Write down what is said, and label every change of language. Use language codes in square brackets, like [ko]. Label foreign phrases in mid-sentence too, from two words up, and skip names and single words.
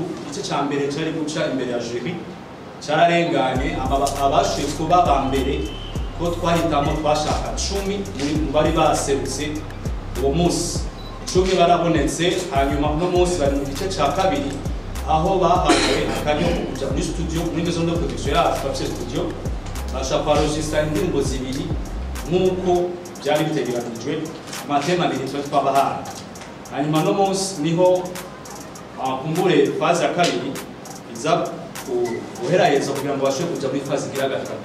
[rn] Igice cya mbere cyari guca imbere ya jury cyararenganye abashoboye kuba ba mbere ko twahitamo twashaka 10 muri bari baserutse uwo munsi. 10 barabonetse, hanyuma uno munsi bari mu gice cya kabiri aho bahawe akaryo ko kuja muri studio muri [fr] maison de production [rn] yacu bafite studio bashaka kuregistra indirimbo zibiri nk'uko byari bitegeranijwe amatema abiri twabahaye. Hanyuma uno munsi niho kumbure faze ya kabiri iza guheraheza kugira ngo bashobore kuja muri faze igira gatatu.